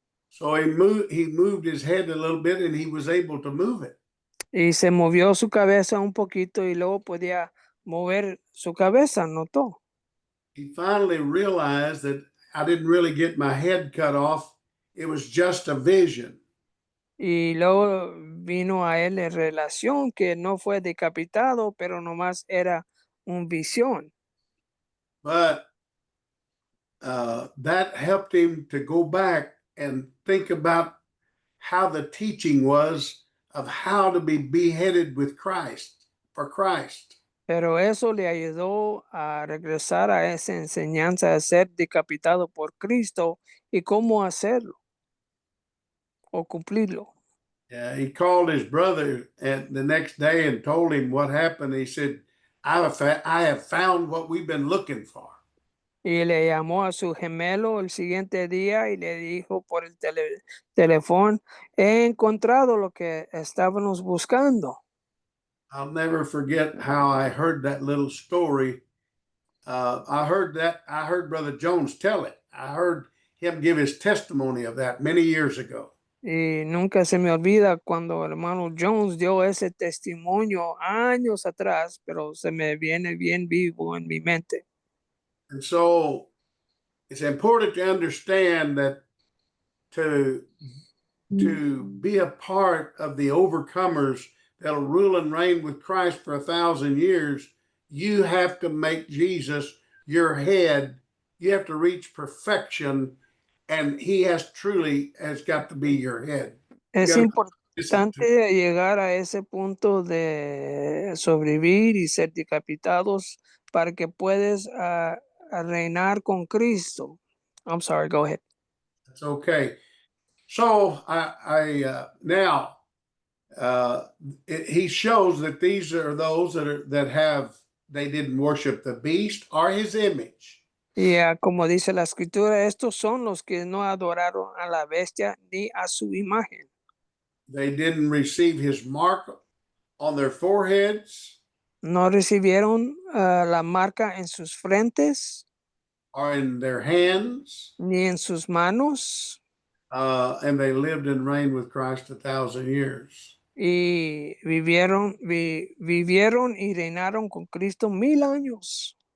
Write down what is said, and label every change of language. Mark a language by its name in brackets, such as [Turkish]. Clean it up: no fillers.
[English] So he moved his head a little bit and he was able to move it. [Spanish] Y se movió su cabeza un poquito y luego podía mover su cabeza, notó. [English] He finally realized that I didn't really get my head cut off. It was just a vision. [Spanish] Y luego vino a él en relación que no fue decapitado, pero nomás era una visión. [English] But that helped him to go back and think about how the teaching was of how to be beheaded with Christ, for Christ. [Spanish] Pero eso le ayudó a regresar a esa enseñanza de ser decapitado por Cristo y cómo hacerlo o cumplirlo. [English] Yeah, he called his brother the next day and told him what happened. He said, I have found what we've been looking for. [Spanish] Y le llamó a su gemelo el siguiente día y le dijo por el teléfono, he encontrado lo que estábamos buscando. [English] I'll never forget how I heard that little story. I heard Brother Jones tell it. I heard him give his testimony of that many years ago. [Spanish] Y nunca se me olvida cuando el hermano Jones dio ese testimonio años atrás, pero se me viene bien vivo en mi mente. [English] And so it's important to understand that to be a part of the overcomers that'll rule and reign with Christ for 1,000 years, you have to make Jesus your head. You have to reach perfection, and he has got to be your head. [Spanish] Es [English] gotta [Spanish] importante llegar a ese punto de sobrevivir y ser decapitados para que puedas a reinar con Cristo. [English] I'm sorry, go ahead. That's okay. So now he shows that these are those they didn't worship the beast or his image. [Spanish] Y como dice la escritura, estos son los que no adoraron a la bestia ni a su imagen. [English] They didn't receive his mark on their foreheads [Spanish] No recibieron la marca en sus frentes [English] or in their hands, [Spanish] ni en sus manos. [English] and they lived and reigned with Christ 1,000 years. [Spanish] Y vivieron y reinaron con Cristo 1000 años.